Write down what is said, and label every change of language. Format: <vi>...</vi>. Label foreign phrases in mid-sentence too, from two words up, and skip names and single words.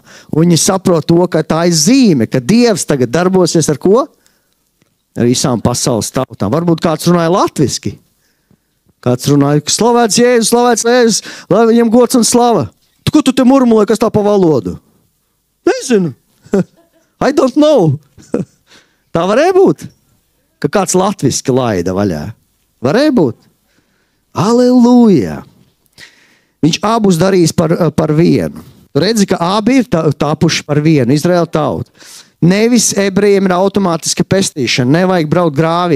<lv>Un viņi saprot to, ka tā ir zīme, ka Dievs tagad darbosies ar ko? Ar visām pasaules tautām. Varbūt kāds runāja latviski. Kāds runāja, slavēts Jēzus, lai viņam gods un slava. Ko tu te murmulē, kas tā pa valodu? Nezinu.</lv> <en>I don't know.</en> <lv>Tā varēja būt, ka kāds latviski laida vaļā. Varēja būt. Aleluja. Viņš abus darīs par vienu. Redzi, ka abi ir tapuši par vienu, Izraēla tautu. Nevis ebrejiem ir automātiska pestīšana, nevajag braukt grāvī.</lv>